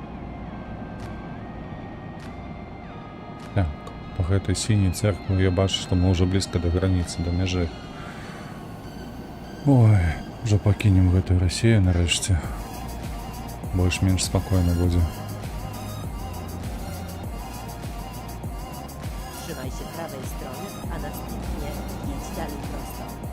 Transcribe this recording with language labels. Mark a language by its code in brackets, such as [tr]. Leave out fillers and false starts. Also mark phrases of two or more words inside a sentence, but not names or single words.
[be] Так, по гэтай сіняй церквы я бачу, што мы ўжо блізка да граніцы, да мяжы. Ой, ўжо пакінем гэтую Расію нарэшце. Больш-менш спакойна будзе. [pl] Trzymaj się prawej strony, a następnie jedź dalej prosto.